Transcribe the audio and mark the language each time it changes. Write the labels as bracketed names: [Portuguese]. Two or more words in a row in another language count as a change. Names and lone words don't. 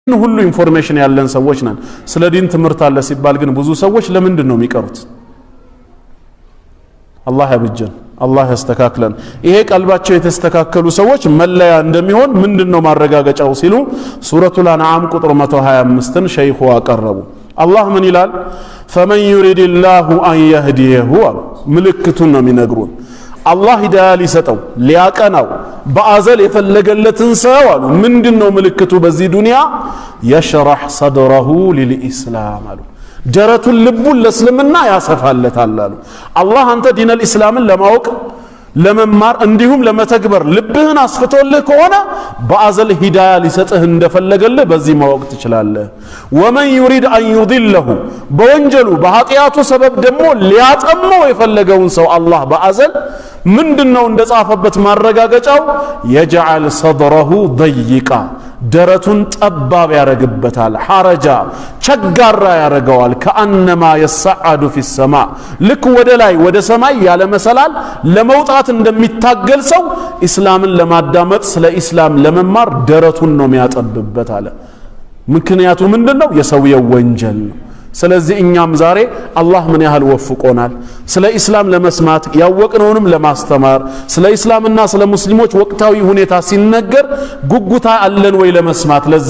[Amharic] ሁሉ ኢንፎርሜሽን ያለን ሰዎች ነን ስለ ዲን ትምህርት አለ ሲባል ግን ብዙ ሰዎች ለምንድን ነው የሚቀሩት አላህ ያብጀን አላህ ያስተካክለን ይሄ ቀልባቸው የተስተካከሉ ሰዎች መለያ እንደሚሆን ምንድነው ማረጋገጫው ሲሉ ሱረቱል አንዓም ቁጥር 125ን ሸይኹ አቀረቡ አላህ ምን ይላል [Arabic] فمن يريد الله ان يهديه [Amharic] ምልክቱን ነው የሚነግሩን አላህ ሂዳያ ሊሰጠው ሊያቀናው በአዘል የፈለገለትን ሰው አሉ ምንድነው ምልክቱ በዚህ ዱንያ [Arabic] يشرح صدره للإسلام [Amharic] አሉ ጀረቱን ልቡን ለእስልምና ያሰፋለታል አሉ አላህ አንተ ዲነል ኢስላምን ለማወቅ ለመማር እንዲሁም ለመተግበር ልብህን አስፍቶልህ ከሆነ በአዘል ሂዳያ ሊሰጥህ እንደፈለገልህ በዚህ ማወቅ ትችላለህ [Arabic] ومن يريد ان يضله [Amharic] በወንጀሉ በኃጢያቱ ሰበብ ደግሞ ሊያጠመው የፈለገውን ሰው አላህ በአዘል ምንድነው እንደጻፈበት ማረጋገጫው [Arabic] يجعل صدره ضيقا [Amharic] ደረቱን ጠባብ ያረግበታል ሐረጃ ቸጋራ ያረጋዋል [Arabic] كأنما يصعد في السماء [Amharic] ልክ ወደ ላይ ወደ ሰማይ ያለ መሰላል ለመውጣት እንደሚታገል ሰው እስላምን ለማዳመጥ ስለ እስላም ለመማር ደረቱን ነው የሚያጠብበት አለ ምክንያቱ ምንድነው የሰውየው ወንጀል ነው ስለዚህ እኛም ዛሬ አላህ ምን ያህል ወፍቆናል ስለ እስላም ለመስማት ያወቅነውንም ለማስተማር ስለ እስላምና ስለ ሙስሊሞች ወቅታዊ ሁኔታ ሲነገር ጉጉታ አለን ወይ ለመስማት ለዛ